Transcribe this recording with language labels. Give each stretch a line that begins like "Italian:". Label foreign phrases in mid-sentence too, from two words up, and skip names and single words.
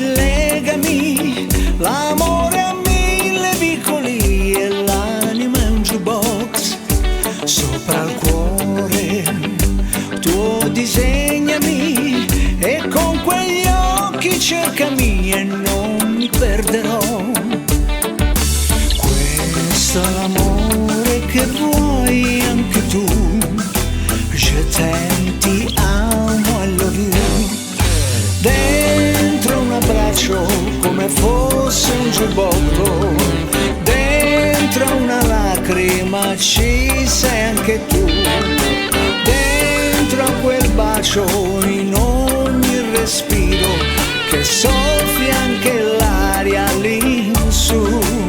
Italian: legami, l'amore a mille vicoli e l'anima è un jukebox sopra il cuore. Tu disegnami e con quegli occhi cercami e non mi perderò. Questo è l'amore che vuoi anche tu.
French: Je t'aime,
Italian: ti amo,
English: I love you.
Italian: Dentro un abbraccio come fosse un giubbotto, dentro una lacrima ci sei anche tu, dentro a quel bacio in ogni respiro che soffia anche l'aria lì su.